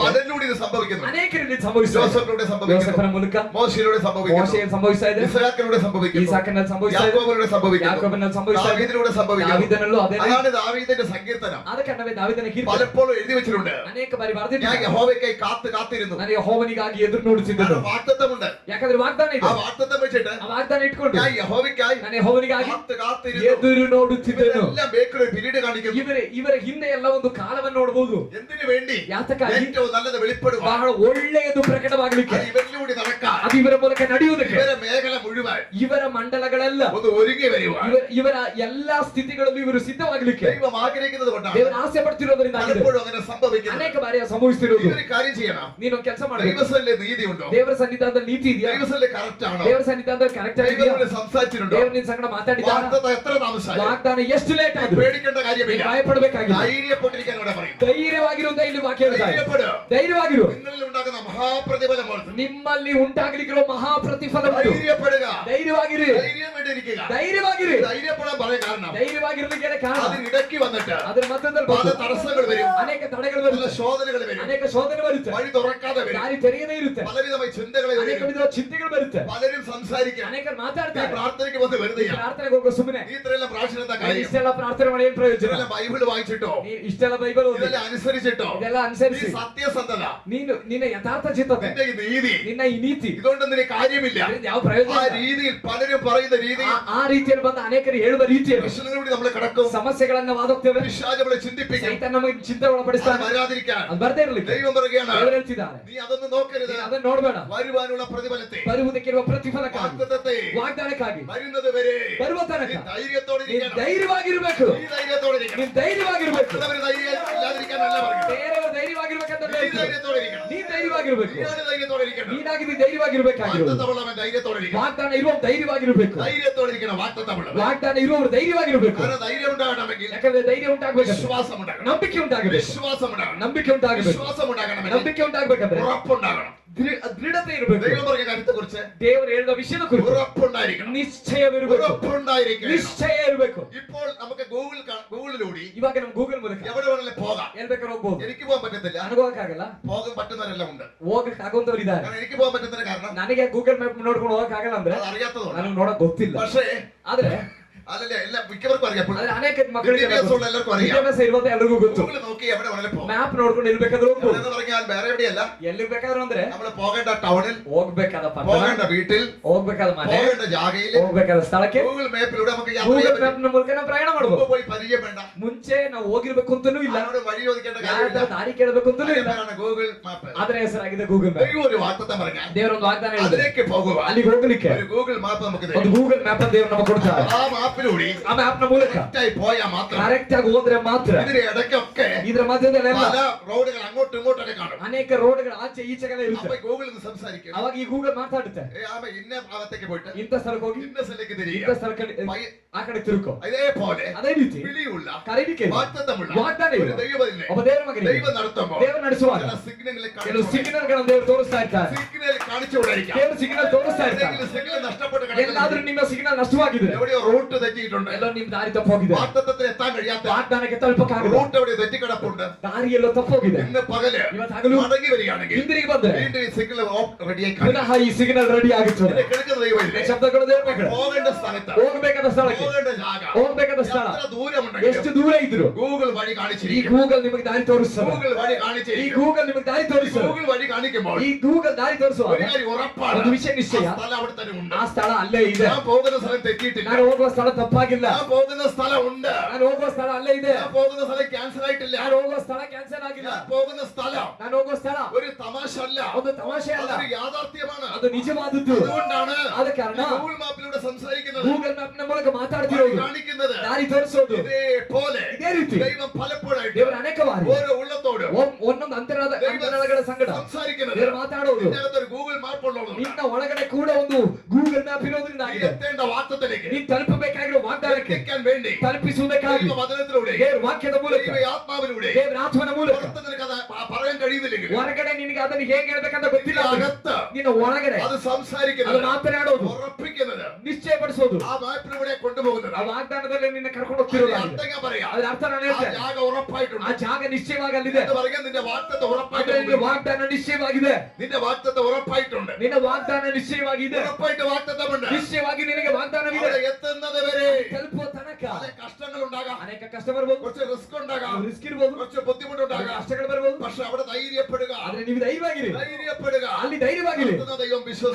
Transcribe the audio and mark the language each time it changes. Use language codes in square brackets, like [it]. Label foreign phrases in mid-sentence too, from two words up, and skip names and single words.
[ml] അതിലൂടെ ഇത് സംഭവിക്കുന്നു. [kn] ಅನೇಕರಲ್ಲಿ ಸಂಭವಿಸಿದೆ. [ml] ജോസഫിലൂടെ സംഭവിക്കുന്നു, [kn] ಯೋಸೇಫನ ಮೂಲಕ, [ml] മോശയിലൂടെ സംഭവിക്കുന്നു, [kn] ಮೋಶೆಯಲ್ಲಿ ಸಂಭವಿಸ್ತಾ ಇದೆ, [ml] ഇസ്ഹാക്കിലൂടെ സംഭവിക്കുന്നു, [kn] ಈಸಾಕನಲ್ಲಿ ಸಂಭವಿಸ್ತಾ ಇದೆ, [ml] യാക്കോബിലൂടെ സംഭവിക്കുന്നു, [kn] ಯಾಕೋಬನಲ್ಲಿ ಸಂಭವಿಸ್ತಾ ಇದೆ, [ml] ദാവീദിലൂടെ സംഭവിക്കുന്നു. [kn] ದಾವೀದನಲ್ಲೂ ಅದೇ. [ml] അതാണ് ദാവീദിന്റെ സങ്കീർത്തനം. [kn] ಆದ ಕನ್ನವೇ ದಾವೀದನ ಕೀರ್ತನೆ [ml] പലപ്പോഴും എഴുതി വെച്ചിട്ടുണ്ട്. [kn] ಅನೇಕ ಬಾರಿ [ml] ഞാൻ [kn] ಬರೆದಿದ್ದಾನೆ. [ml] യഹോവയ്ക്കായി കാത്തിരുന്നു. [kn] ನಾನು ಯೆಹೋವನಿಗಾಗಿ ಎದುರು ನೋಡುತ್ತಿದ್ದನು. [ml] കാരണം വാഗ്ദത്തമുണ്ട്. [kn] ಯಾಕಂದ್ರೆ ವಾಗ್ದಾನ [ml] ആ [kn] ಇದೆ. [ml] വാഗ്ദത്തം വെച്ചിട്ട് [kn] ಆ ವಾಗ್ದಾನ ಇಟ್ಕೊಂಡು [ml] ഞാൻ യഹോവയ്ക്കായി [kn] ನಾನು ಯೆಹೋವನಿಗಾಗಿ [ml] കാത്തിരുന്നു. [kn] ಎದುರು ನೋಡುತ್ತಿದ್ದನು. [ml] എല്ലാം ബേക്കറി പിരീഡ് കാണിക്കുന്നു. [kn] ಇವರ ಹಿಂದೆ ಎಲ್ಲ ಒಂದು ಕಾಲವನ್ನು ನೋಡಬಹುದು. [ml] എന്തിനു വേണ്ടി? [kn] ಯಾತಕ್ಕಾಗಿ? [ml] ഏറ്റവും നല്ലത് വെളിപ്പെടുക. [kn] ಬಹಳ ಒಳ್ಳೆಯದು ಪ್ರಕಟವಾಗಲಿಕ್ಕೆ. [ml] ഇവരിലൂടെ നടക്കാൻ. [kn] ಅದು ಇವರ ಮೂಲಕ ನಡೆಯುವುದಕ್ಕೆ. [ml] ಇವರ മേഖല മുഴുവൻ. [kn] ಇವರ ಮಂಡಲಗಳೆಲ್ಲ [ml] ഒന്ന് ഒരുങ്ങി വരിക. [kn] ಇವರ ಎಲ್ಲಾ ಸ್ಥಿತಿಗಳಲ್ಲೂ ಇವರು ಸಿದ್ಧವಾಗಲಿಕ್ಕೆ [ml] ദൈവം ആഗ്രഹിക്കുന്നത് കൊണ്ടാണ്. [kn] ದೇವರು ಆಸೆ ಪಡ್ತಿರೋದ್ರಿಂದ [ml] പലപ്പോഴും അങ്ങനെ സംഭവിക്കുന്നത്. [kn] ಅನೇಕ ಬಾರಿ ಸಂಭವಿಸ್ತಿರೋದು. [ml] ഈ ഒരു കാര്യം ചെയ്യണം. [kn] ನೀನೊಂದು ಕೆಲಸ ಮಾಡಬೇಕು. [ml] ദൈവസന്നിധിയിൽ നീതി ഉണ്ടോ? [kn] ದೇವರ ಸನ್ನಿಧಾನದ ನೀತಿ ಇದೆಯಾ? [ml] ദൈവസന്നിധിയിൽ കറക്റ്റ് ആണോ? [kn] ದೇವರ ಸನ್ನಿಧಾನದ ಕರೆಕ್ಟ್ ಆಗಿದೆಯಾ? [ml] ദൈവത്തോട് സംസാരിച്ചിട്ടുണ്ടോ? [kn] ದೇವರು ನಿನ್ನ ಸಂಗಡ ಮಾತಾಡಿದ್ದಾರಾ? [ml] വാഗ്ദത്തം എത്ര താമസിച്ചാലും [kn] ವಾಗ್ದಾನ ಎಷ್ಟು ಲೇಟ್ ಆದ್ರೂ [ml] പേടിക്കേണ്ട കാര്യമില്ല. [kn] ಭಯಪಡಬೇಕಾಗಿಲ್ಲ. [ml] ധൈര്യപ്പെട്ടിരിക്കാൻ ഇവിടെ പറയും. [kn] ಧೈರ್ಯವಾಗಿರು ಅಂತ ಇಲ್ಲಿ ವಾಕ್ಯ ಹೇಳ್ತಾ ಇದೆ. [ml] ധൈര്യപ്പെടുക. [kn] ಧೈರ್ಯವಾಗಿರು. [ml] നിങ്ങളിൽ ഉണ്ടാകുന്ന മഹാപ്രതിഫലം ഓർത്ത് [kn] ನಿಮ್ಮಲ್ಲಿ ಉಂಟಾಗಲಿಕ್ಕಿರುವ ಮಹಾ ಪ್ರತಿಫಲ ಉಂಟು. [ml] ധൈര്യപ്പെടുക. [kn] ಧೈರ್ಯವಾಗಿರಿ. [ml] ധൈര്യം വേണ്ടിയിരിക്കുക. [kn] ಧೈರ್ಯವಾಗಿರಿ. [ml] ധൈര്യപ്പെടാൻ പറയാൻ കാരണം [kn] ಧೈರ್ಯವಾಗಿರ್ಲಿಕ್ಕೆ ಕಾರಣ [ml] അതിനിടയ്ക്ക് വന്നിട്ട് [kn] ಅದರ ಮಧ್ಯದಲ್ಲಿ [ml] പല തടസ്സങ്ങൾ വരും. [kn] ಅನೇಕ ತಡೆಗಳು [ml] പല [kn] ಬರುತ್ತೆ. [ml] ശോധനകൾ വരും. [kn] ಅನೇಕ ಶೋಧನೆ ಬರುತ್ತೆ. [ml] വഴി തുറക്കാതെ വരും. [kn] ದಾರಿ ತೆರೆಯದೇ ಇರುತ್ತೆ. [ml] പലവിധമായ ചിന്തകൾ [kn] ಅನೇಕ [ml] വരും. [kn] ವಿಧವಾದ ಚಿಂತೆಗಳು ಬರುತ್ತೆ. [ml] പലരും സംസാരിക്കാം. [kn] ಅನೇಕರು [ml] നീ [kn] ಮಾತಾಡ್ತಾರೆ. [ml] പ്രാർത്ഥനയ്ക്ക് വന്ന് വെറുതെ [kn] ಈ ಪ್ರಾರ್ಥನೆಗೆ ಹೋಗೋ ಸುಮ್ಮನೆ [ml] നീ ഇത്രയെല്ലാം പ്രാർത്ഥന എന്താ [kn] ನೀನು [ml] കാര്യം? [kn] ಇಷ್ಟೆಲ್ಲ ಪ್ರಾರ್ಥನೆ ಮಾಡಿ ಏನ್ ಪ್ರಯೋಜನ? [ml] ഇതെല്ലാം ബൈബിൾ വായിച്ചിട്ടോ [kn] ನೀನು ಇಷ್ಟೆಲ್ಲ ಬೈಬಲ್ ಓದಿ [ml] ഇതെല്ലാം അനുസരിച്ചിട്ടോ [kn] ಇದೆಲ್ಲ [ml] നീ [kn] ಅನುಸರಿಸಿ [ml] സത്യസന്ധത [kn] ನೀನು ನಿನ್ನ ಯಥಾರ್ಥ ಚಿತ್ತತೆ [ml] നിന്റെ ഈ നീതി [kn] ನಿನ್ನ ಈ ನೀತಿ [ml] ഇതുകൊണ്ടൊന്നും നിനക്ക് കാര്യമില്ല. [kn] ಇದರಿಂದ ಯಾವ ಪ್ರಯೋಜನ [ml] ആ [kn] ಇಲ್ಲ. [ml] രീതിയിൽ പലരും പറയുന്ന രീതിയിൽ [kn] ಆ ರೀತಿಯಲ್ಲಿ ಬಂದ ಅನೇಕರು ಹೇಳುವ ರೀತಿಯಲ್ಲಿ [ml] പ്രശ്നങ്ങളിലൂടെ നമ്മൾ കിടക്കും. [kn] ಸಮಸ್ಯೆಗಳನ್ನ ವಾದೋಗ್ತೇವೆ. [ml] പിശാച് നമ്മളെ ചിന്തിപ്പിക്കും. [kn] ಸೈತಾನ ನಮಗೆ ಚಿಂತೆ [ml] അത് [kn] ಒಳಪಡಿಸ್ತಾನೆ. [ml] വരാതിരിക്കാൻ [kn] ಅದು ಬರ್ದೇ ಇರ್ಲಿಕ್ಕೆ [ml] ദൈവം പറയുകയാണ് [kn] ದೇವರು ಹೇಳ್ತಿದ್ದಾರೆ [ml] നീ അതൊന്നും നോക്കരുത്. [kn] ನೀನು ಅದನ್ನ ನೋಡ್ಬೇಡ. [ml] വരുവാനുള്ള പ്രതിഫലത്തെ [kn] ಬರುವುದಕ್ಕಿರುವ ಪ್ರತಿಫಲಕ್ಕಾಗಿ [ml] വാഗ്ദത്തത്തെ [kn] ವಾಗ್ದಾನಕ್ಕಾಗಿ [ml] വരുന്നത് വരെ [kn] ಬರುವ ತನಕ [ml] നീ ധൈര്യത്തോടെ [kn] ನೀನು [ml] ഇരിക്കണം. [kn] ಧೈರ್ಯವಾಗಿರ್ಬೇಕು. [ml] നീ ധൈര്യത്തോടെ ഇരിക്കണം. [kn] ನೀನು ಧೈರ್ಯವಾಗಿರ್ಬೇಕು. [ml] മറ്റുള്ളവര് ധൈര്യം ഇല്ലാതിരിക്കാനല്ല പറയുന്നത്. [kn] ಬೇರೆಯವರು ಧೈರ್ಯವಾಗಿರ್ಬೇಕಂತ [ml] നീ [kn] ಹೇಳ್ತಾರೆ. [ml] ധൈര്യത്തോടെ ഇരിക്കണം. [kn] ನೀನ್ ಧೈರ್ಯವಾಗಿರ್ಬೇಕು. [ml] നീയാണ് ധൈര്യത്തോടെ ഇരിക്കണം. [kn] ನೀನಾಗಿ ಧೈರ್ಯವಾಗಿರ್ಬೇಕಾಗಿರೋದು. [ml] വാഗ്ദത്തമുള്ളവൻ ധൈര്യത്തോടെ ഇരിക്കണം. [kn] ವಾಗ್ದಾನ ಇರುವ ಧೈರ್ಯವಾಗಿರ್ಬೇಕು. [ml] ധൈര്യത്തോടെ ഇരിക്കണം. വാഗ്ദത്തമുള്ളവൻ. [kn] ವಾಗ್ದಾನ ಇರುವವರು ಧೈರ್ಯವಾಗಿರ್ಬೇಕು. [ml] കാരണം ധൈര്യം ഉണ്ടാകണമെങ്കിൽ [kn] ಯಾಕಂದ್ರೆ ಧೈರ್ಯ ಉಂಟಾಗಬೇಕು. [ml] വിശ്വാസം ഉണ്ടാകണം. [kn] ನಂಬಿಕೆ ಉಂಟಾಗಬೇಕು. [ml] വിശ്വാസം ഉണ്ടാകണം. [kn] ನಂಬಿಕೆ ಉಂಟಾಗಬೇಕು. [ml] വിശ്വാസം ഉണ്ടാകണമെങ്കിൽ [kn] ನಂಬಿಕೆ ಉಂಟಾಗಬೇಕಂದ್ರೆ [ml] ഉറപ്പുണ്ടാകണം. [kn] ದೃಢತೆ ಇರಬೇಕು. [ml] ദൈവം പറഞ്ഞ കാര്യത്തെ കുറിച്ച് [kn] ದೇವರು ಹೇಳಿದ ವಿಷಯದ ಕುರಿತು [ml] ഉറപ്പുണ്ടായിരിക്കണം. [kn] ನಿಶ್ಚಯವಿರಬೇಕು. [ml] ഉറപ്പുണ്ടായിരിക്കണം. [kn] ನಿಶ್ಚಯ ಇರಬೇಕು. [ml] ഇപ്പോൾ നമുക്ക് ഗൂഗിളിലൂടെ [kn] ಇವಾಗ ನಮ್ ಗೂಗಲ್ ಮೂಲಕ [ml] എവിടെ വേണമെങ്കിലും പോകാം. [kn] ಎಲ್ ಬೇಕಾದ್ರೂ ಹೋಗ್ಬೋದು. [ml] എനിക്ക് പോകാൻ പറ്റത്തില്ല. [kn] ಅನುಭವಕ್ಕಾಗಲ್ಲ. [ml] പോകാൻ പറ്റുന്നവരെല്ലാം ഉണ്ട്. [kn] ಹೋಗಕ್ ಆಗುವಂತವ್ರು ಇದ್ದಾರೆ. [ml] കാരണം എനിക്ക് പോകാൻ പറ്റുന്നതിന് കാരണം [kn] ನನಗೆ ಗೂಗಲ್ ಮ್ಯಾಪ್ ನೋಡ್ಕೊಂಡು ಹೋಗಕ್ ಆಗಲ್ಲ ಅಂದ್ರೆ [ml] അത് അറിയാത്തതുകൊണ്ട്. [kn] ನನಗೆ ನೋಡಕ್ ಗೊತ್ತಿಲ್ಲ. [ml] പക്ഷേ [kn] ಆದ್ರೆ [ml] അതല്ല എല്ലാം മിക്കവർക്കും അറിയാം. [kn] ಆದ್ರೆ ಅನೇಕ ಮಕ್ಕಳಿಗೆ [ml] വിദ്യാഭ്യാസമുള്ള എല്ലാവർക്കും അറിയാം. [kn] ವಿದ್ಯಾಭ್ಯಾಸ ಇರೋದು ಎಲ್ರಿಗೂ ಗೊತ್ತು. [ml] ഗൂഗിൾ നോക്കി എവിടെ വേണമെങ്കിലും പോകാം. [kn] ಮ್ಯಾಪ್ ನೋಡ್ಕೊಂಡು ಎಲ್ಲಿ ಬೇಕಾದ್ರೂ ಹೋಗ್ಬೋದು. [ml] എന്ന് പറഞ്ഞാൽ വേറെ എവിടെയല്ല. [kn] ಎಲ್ಲಿ ಬೇಕಾದ್ರೂ ಅಂದ್ರೆ [ml] നമ്മൾ പോകേണ്ട ടൗണിൽ, [kn] ಹೋಗ್ಬೇಕಾದ ಪಟ್ಟಣ, [ml] പോകേണ്ട വീട്ടിൽ, [kn] ಹೋಗ್ಬೇಕಾದ ಮನೆ, [ml] പോകേണ്ട ജാഗയിൽ [kn] ಹೋಗ್ಬೇಕಾದ ಸ್ಥಳಕ್ಕೆ [ml] ഗൂഗിൾ മാപ്പിലൂടെ നമുക്ക് യാത്ര [kn] ಗೂಗಲ್ [ml] ചെയ്യാൻ പറ്റും. [kn] ಮ್ಯಾಪ್ ನ ಮೂಲಕ ನಾವು ಪ್ರಯಾಣ [ml] മുമ്പ് [kn] ಮಾಡಬಹುದು. [ml] പോയി പരിചയം വേണ്ട. [kn] ಮುಂಚೆ ನಾವು ಹೋಗಿರ್ಬೇಕು ಅಂತಾನೂ ಇಲ್ಲ. [ml] അതിനോട് വഴി ചോദിക്കേണ്ട [kn] ಯಾರ [ml] കാര്യമില്ല. [kn] ದಾರಿ ಕೇಳಬೇಕು ಅಂತಾನೂ ಇಲ್ಲ. [ml] അതിനാണ് ഗൂഗിൾ മാപ്പ്. [kn] ಅದರ ಹೆಸರಾಗಿದೆ ಗೂಗಲ್ ಮ್ಯಾಪ್. [ml] ദൈവം ഒരു വാഗ്ദത്തം പറഞ്ഞാൽ [kn] ದೇವರೊಂದು ವಾಗ್ದಾನ ಹೇಳಿದ್ರೆ [ml] അതിലേക്ക് പോകുക. [kn] ಅಲ್ಲಿಗೆ ಹೋಗ್ಲಿಕ್ಕೆ [ml] ഒരു ഗൂഗിൾ മാപ്പ് നമുക്ക് [kn] ಒಂದು [ml] തരും. [kn] ಗೂಗಲ್ ಮ್ಯಾಪ್ ಅಂತ ದೇವರು ನಮಗೆ ಕೊಡ್ತಾರೆ. [ml] ആ മാപ്പിലൂടെ [kn] ಆ ಮ್ಯಾಪ್ ನ ಮೂಲಕ [ml] കറക്റ്റായി പോയാൽ മാത്രം [kn] ಕರೆಕ್ಟ್ ಆಗಿ ಹೋದ್ರೆ ಮಾತ್ರ [ml] ഇതിന് ഇടയ്ക്കൊക്കെ [kn] ಇದರ ಮಧ್ಯದಲ್ಲೆಲ್ಲ [ml] പല റോഡുകൾ അങ്ങോട്ടും ഇങ്ങോട്ടൊക്കെ കാണും. [kn] ಅನೇಕ ರೋಡ್ಗಳು ಆಚೆ ಈಚೆಗೆಲ್ಲ [ml] അപ്പൊ [kn] ಇರುತ್ತೆ. [ml] ഗൂഗിളിൽ നിന്ന് സംസാരിക്കും. [kn] ಅವಾಗ ಈ ಗೂಗಲ್ ಮಾತಾಡುತ್ತೆ. [ml] ഇന്ന ഭാഗത്തേക്ക് പോയിട്ട് [kn] ಇಂಥ ಸ್ಥಳಕ್ಕೆ ಹೋಗಿ [ml] ഇന്ന സ്ഥലത്തേക്ക് [kn] ಇಂಥ [ml] തിരിയുക. [kn] ಸ್ಥಳಕ್ಕೆ ಆ ಕಡೆ ತಿರುಕೋ. [ml] ഇതേപോലെ [kn] ಅದೇ ರೀತಿ [ml] വിളിയുള്ള [kn] ಕರೀಲಿಕ್ಕೆ [ml] വാഗ്ദത്തമുള്ള [kn] ವಾಗ್ದಾನ [ml] ഒരു [kn] ಇದೆ. [ml] ദൈവത്തിനെ [kn] ಒಬ್ಬ ದೇವರ ಮಗನಿಗೆ [ml] ദൈവം നടത്തുമ്പോൾ [kn] ದೇವರು ನಡೆಸುವಾಗ [ml] സിഗ്നലിൽ [kn] ಕೆಲವು ಸಿಗ್ನಲ್ ಗಳನ್ನು ದೇವರು ತೋರಿಸ್ತಾ ಇರ್ತಾರೆ. [ml] സിഗ്നൽ കാണിച്ചുകൊണ്ടിരിക്കാം. [kn] ದೇವರು ಸಿಗ್ನಲ್ ತೋರಿಸ್ತಾ ಇರ್ತಾರೆ. [ml] സിഗ്നൽ നഷ്ടപ്പെട്ട് [kn] ಎಲ್ಲಾದ್ರೂ ನಿಮ್ಮ ಸಿಗ್ನಲ್ ನಷ್ಟವಾಗಿದ್ರೆ [ml] എവിടെയോ റൂട്ട് തെറ്റിയിട്ടുണ്ട്. [kn] ಎಲ್ಲೋ ನಿಮ್ ದಾರಿ ತಪ್ಪೋಗಿದೆ. [ml] വാഗ്ദത്തത്തിൽ എത്താൻ കഴിയാത്ത [kn] ವಾಗ್ದಾನಕ್ಕೆ ತಲುಪಕ್ಕಾಗಲ್ಲ. [ml] റൂട്ട് എവിടെ തെറ്റിക്കിടപ്പുണ്ട്. [kn] ದಾರಿ ಎಲ್ಲೋ ತಪ್ಪೋಗಿದೆ. [ml] ഇന്ന് പകല് [kn] ಇವತ್ತು ಹಗಲು [ml] മടങ്ങി വരികയാണെങ്കിൽ [kn] ಹಿಂದಿರುಗಿ ಬಂದ್ರೆ [ml] വീണ്ടും ഈ സിഗ്നൽ റെഡിയായി [kn] ಪುನಃ ಈ ಸಿಗ್ನಲ್ ರೆಡಿ ಆಗುತ್ತದೆ. [ml] കിടക്കുന്ന ദൈവമില്ലേ? [kn] ಶಬ್ದಗಳು ದೇವರ ಮಕ್ಕಳು [ml] പോകേണ്ട സ്ഥലത്ത് [kn] ಹೋಗಬೇಕಾದ ಸ್ಥಳಕ್ಕೆ [ml] പോകേണ്ട ജാഗ [kn] ಹೋಗಬೇಕಾದ ಸ್ಥಳ [ml] എത്ര ദൂരമുണ്ടെങ്കിലും [kn] ಎಷ್ಟು ದೂರ ಇದ್ರು [ml] ഗൂഗിൾ വഴി [kn] ಈ [ml] കാണിച്ചിരിക്കും. [kn] ಗೂಗಲ್ ನಿಮಗೆ ದಾರಿ ತೋರಿಸ್ತದೆ. [ml] ഗൂഗിൾ വഴി [kn] ಈ [ml] കാണിച്ചിരിക്കും. [kn] ಗೂಗಲ್ ನಿಮಗೆ ದಾರಿ ತೋರಿಸ್ತದೆ. [ml] ഗൂഗിൾ വഴി കാണിക്കുമ്പോൾ [kn] ಈ ಗೂಗಲ್ ದಾರಿ ತೋರಿಸುವಾಗ [ml] ഒരു കാര്യം ഉറപ്പാണ്. [kn] ಒಂದು ವಿಷಯ ನಿಶ್ಚಯ, [ml] ആ സ്ഥലം അവിടെ തന്നെ ഉണ്ട്. [kn] ಆ ಸ್ಥಳ ಅಲ್ಲೇ ಇದೆ. [ml] ഞാൻ പോകുന്ന സ്ഥലം തെറ്റിയിട്ടില്ല. [kn] ನಾನು ಹೋಗುವ ಸ್ಥಳ ತಪ್ಪಾಗಿಲ್ಲ. [ml] ഞാൻ പോകുന്ന സ്ഥലം ഉണ്ട്. [kn] ನಾನು ಹೋಗುವ ಸ್ಥಳ ಅಲ್ಲೇ ಇದೆ. [ml] ഞാൻ പോകുന്ന സ്ഥലം ക്യാൻസൽ ആയിട്ടില്ല. [kn] ನಾನು ಹೋಗುವ ಸ್ಥಳ ಕ್ಯಾನ್ಸಲ್ ಆಗಿಲ್ಲ. [ml] ഞാൻ പോകുന്ന സ്ഥലം [kn] ನಾನು ಹೋಗುವ ಸ್ಥಳ [ml] ഒരു തമാശ അല്ല. [kn] ಒಂದು ತಮಾಷೆ ಅಲ್ಲ, [ml] അതൊരു യാഥാർത്ഥ്യമാണ്. [kn] ಅದು ನಿಜವಾದದ್ದು. [ml] അതുകൊണ്ടാണ് [kn] ಆದ ಕಾರಣ [ml] ഗൂഗിൾ മാപ്പിലൂടെ സംസാരിക്കുന്നത്, [kn] ಗೂಗಲ್ ಮ್ಯಾಪ್ ನ ಮೂಲಕ [ml] വഴി [kn] ಮಾತಾಡ್ತಿರೋದು, [ml] കാണിക്കുന്നത് [kn] ದಾರಿ ತೋರಿಸೋದು [ml] ഇതേപോലെ [kn] ಇದೇ ರೀತಿ [ml] ദൈവം പലപ്പോഴായിട്ട് [kn] ದೇವರ ಅನೇಕ ಬಾರಿ [ml] ഓരോ ഉള്ളത്തോടും [kn] ಒಂದೊಂದು ಅಂತರಾಳಗಳ ಸಂಗಡ [ml] സംസാരിക്കുന്നത്. [kn] ದೇವರು ಮಾತಾಡೋದು. [ml] ഇതിനകത്ത് ഒരു ഗൂഗിൾ മാപ്പ് ഉള്ളതുകൊണ്ട് [kn] ನಿನ್ನ ಒಳಗಡೆ ಕೂಡ ಒಂದು ಗೂಗಲ್ ಮ್ಯಾಪ್ ಇರೋದ್ರಿಂದ [ml] നീ [kn] ಆಗಿದೆ. [ml] എത്തേണ്ട വാക്തത്തിലേക്ക് [kn] ನೀನ್ ತಲುಪಬೇಕಾಗಿರೋ ವಾಗ್ದಾನಕ್ಕೆ [ml] എത്തിക്കാൻ വേണ്ടി [kn] ತಲುಪಿಸುವುದಕ್ಕಾಗಿ [ml] ദൈവവചനത്തിലൂടെ, [kn] ದೇವರ ವಾಕ್ಯದ ಮೂಲಕ, [ml] ദൈവ ആത്മാവിലൂടെ [kn] ದೇವರ ಆತ್ಮನ ಮೂಲಕ [ml] പുറത്ത് നിനക്കത് പറയാൻ കഴിയുന്നില്ലെങ്കിൽ [kn] ಹೊರಗಡೆ ನಿನಗೆ ಅದನ್ನು ಹೇಗೆ ಹೇಳ್ಬೇಕಂತ ಗೊತ್ತಿಲ್ಲ. [ml] അകത്ത് [kn] ನಿನ್ನ ಒಳಗಡೆ [ml] അത് [kn] ಅದು [ml] സംസാരിക്കുന്നത്, [kn] ಮಾತನಾಡೋದು, [ml] ഉറപ്പിക്കുന്നത് [kn] ನಿಶ್ಚಯಪಡಿಸೋದು [ml] ആ മാപ്പിലൂടെ കൊണ്ട് കൊണ്ടുപോകുന്നത്. [kn] ಆ ವಾಗ್ದಾನದಲ್ಲಿ ನಿನ್ನ ಕರ್ಕೊಂಡು ಹೋಗ್ತಿರೋದಾಗಿದೆ. [ml] അർത്ഥം ഞാൻ പറയാം. [kn] ಅದರ ಅರ್ಥ ನಾನು [ml] ആ [kn] ಹೇಳ್ತೇನೆ. [ml] ജാഗ ഉറപ്പായിട്ടുണ്ട്. [kn] ಆ ಜಾಗ ನಿಶ್ಚಯವಾಗಿ ಅಲ್ಲಿದೆ. [ml] എന്ന് പറയാൻ നിന്റെ വാഗ്ദത്തം [kn] ಅಂದ್ರೆ [ml] ഉറപ്പായിട്ടുണ്ട്. [kn] ನಿನ್ನ ವಾಗ್ದಾನ ನಿಶ್ಚಯವಾಗಿದೆ. [ml] നിന്റെ വാഗ്ദത്തം ഉറപ്പായിട്ടുണ്ട്. [kn] ನಿನ್ನ ವಾಗ್ದಾನ ನಿಶ್ಚಯವಾಗಿದೆ. [ml] ഉറപ്പായിട്ട് വാഗ്ദത്തമുണ്ട്. [kn] ನಿಶ್ಚಯವಾಗಿ ನಿನಗೆ ವಾಗ್ದಾನವಿದೆ. [ml] അവിടെ എത്തുന്നത് വരെ [kn] ತಲುಪುವ ತನಕ [ml] അതെ കഷ്ടങ്ങൾ ഉണ്ടാകാം, [kn] ಅನೇಕ ಕಷ್ಟ ಬರ್ಬೋದು, [ml] കുറച്ച് റിസ്ക് ഉണ്ടാകാം, [kn] ರಿಸ್ಕ್ ಇರ್ಬೋದು, [ml] കുറച്ച് ബുദ്ധിമുട്ടുണ്ടാകാം. [kn] ಕಷ್ಟಗಳು ಬರ್ಬೋದು. [ml] പക്ഷെ അവിടെ ധൈര്യപ്പെടുക, [kn] ಆದ್ರೆ ನೀವು ಧೈರ್ಯವಾಗಿರಿ. [ml] ധൈര്യപ്പെടുക. [kn] ಅಲ್ಲಿ ಧೈರ್ಯವಾಗಿರಿ. [ml] നടത്തുന്ന ദൈവം വിശ്വസ്തനാണ്.